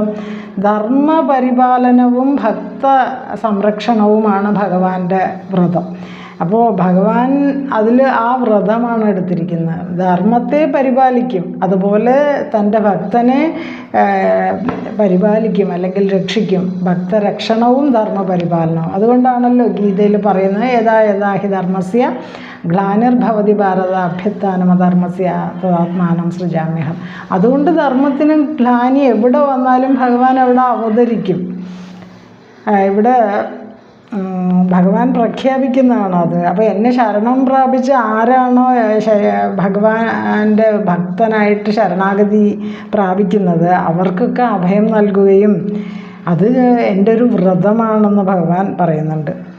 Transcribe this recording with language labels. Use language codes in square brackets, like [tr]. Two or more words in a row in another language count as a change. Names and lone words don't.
[ml] ധർമ്മപരിപാലനവും ഭക്ത സംരക്ഷണവുമാണ് ഭഗവാന്റെ വ്രതം. അപ്പോൾ ഭഗവാൻ അതിൽ ആ വ്രതമാണ് എടുത്തിരിക്കുന്നത്. ധർമ്മത്തെ പരിപാലിക്കും, അതുപോലെ തൻ്റെ ഭക്തനെ പരിപാലിക്കും അല്ലെങ്കിൽ രക്ഷിക്കും. ഭക്തരക്ഷണവും ധർമ്മപരിപാലനവും. അതുകൊണ്ടാണല്ലോ ഗീതയിൽ പറയുന്നത് [sa] യഥാ യഥാ ഹി ധർമ്മസ്യ ഗ്ലാനിർഭവതി ഭാരത അഭ്യുത്ഥാനമധർമ്മസ്യ തദാത്മാനം സൃജാമ്യഹം. [ml] അതുകൊണ്ട് ധർമ്മത്തിന് ഗ്ലാനി എവിടെ വന്നാലും ഭഗവാൻ അവിടെ അവതരിക്കും. ഇവിടെ ഭഗവാൻ പ്രഖ്യാപിക്കുന്നതാണ് അത്. അപ്പോൾ എന്നെ ശരണം പ്രാപിച്ച് ആരാണോ ഭഗവാന്റെ ഭക്തനായിട്ട് ശരണാഗതി പ്രാപിക്കുന്നത് അവർക്കൊക്കെ അഭയം നൽകുകയും അത് എൻ്റെ ഒരു വ്രതമാണെന്ന് ഭഗവാൻ പറയുന്നുണ്ട്.